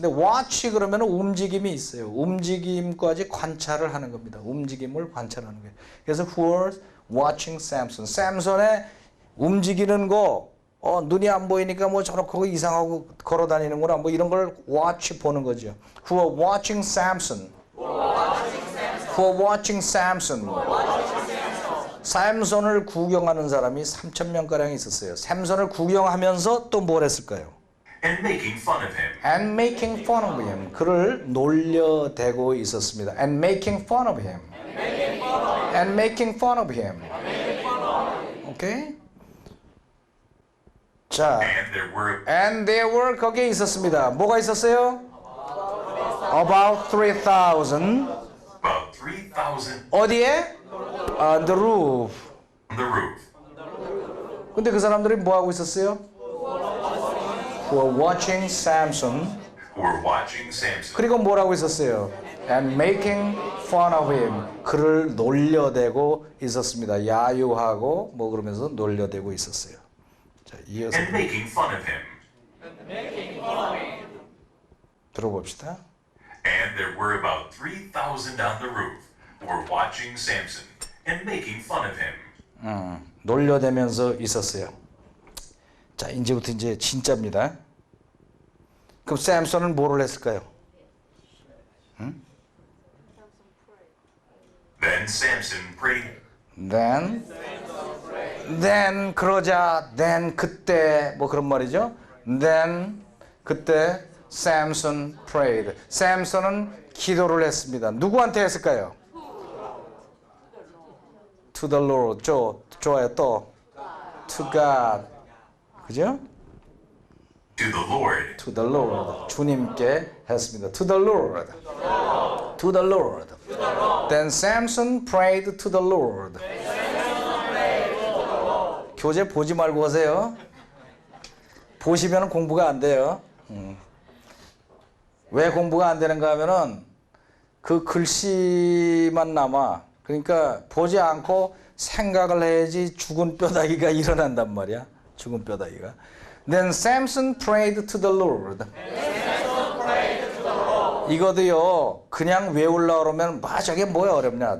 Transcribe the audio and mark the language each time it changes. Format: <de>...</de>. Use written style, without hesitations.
<ko>근데 watch 그러면 움직임이 있어요. 움직임까지 관찰을 하는 겁니다. 움직임을 관찰하는 거예요.</ko> <en>그래서 who was watching Samson.</en> <ko>샘손의 움직이는 거, 눈이 안 보이니까 뭐 저렇게 이상하고 걸어 다니는구나. 뭐 이런 걸 watch 보는 거죠.</ko> <en>Who were watching Samson. Who were watching Samson.</en> <ko>샘손을 구경하는 사람이 3,000명가량 있었어요. 샘손을 구경하면서 또 뭘 했을까요?</ko> <en>And making fun of him. And making fun of him.</en> <ko>그를 놀려대고 있었습니다.</ko> <en>And making fun of him. And making fun of him. 오케이?</en> <ko>자,</ko> <en>and there were</en> <ko>거기에 있었습니다. 뭐가 있었어요?</ko> <en>About 3,000. About 3,000</en> <ko>어디에?</ko> <en>On the roof. on the roof.</en> <ko>근데 그 사람들이 뭐 하고 있었어요?</ko> <en>Who were watching Samson. Who were watching Samson.</en> <ko>그리고 뭐라고 있었어요?</ko> <en>And making fun of him.</en> <ko>그를 놀려대고 있었습니다. 야유하고 뭐 그러면서 놀려대고 있었어요. 자, 이어서</ko> <en>And making fun of him.</en> <ko>들어봅시다.</ko> <en>And there were about 3,000 on the roof who were watching Samson and making fun of him.</en> <ko>놀려대면서 있었어요. 자, 이제부터 이제 진짜입니다. 그럼 샘슨은 뭐를 했을까요?</ko> <en>Then Samson prayed.</en> <ko>Then 그러자 then 그때 뭐 그런 말이죠.</ko> <en>Then</en> <ko>그때</ko> <en>Samson prayed.</en> <ko>샘슨은 기도를 했습니다. 누구한테 했을까요?</ko> <en>To the Lord. 좋아요. 또 to God. 그죠? To the Lord. To the Lord.</en> <ko>주님께 했습니다.</ko> <en>To the Lord. To the Lord. Then Samson prayed to the Lord.</en> <ko>교재 보지 말고 오세요. 보시면 공부가 안 돼요. 왜 공부가 안 되는가 하면은 그 글씨만 남아. 그러니까 보지 않고 생각을 해야지 죽은 뼈다귀가 일어난단 말이야. 죽은 뼈다귀가.</ko> <en>Then Samson prayed to the Lord.</en> <ko>이거도요, 그냥 외우려고 그러면, 저게 뭐야 어렵냐.</ko>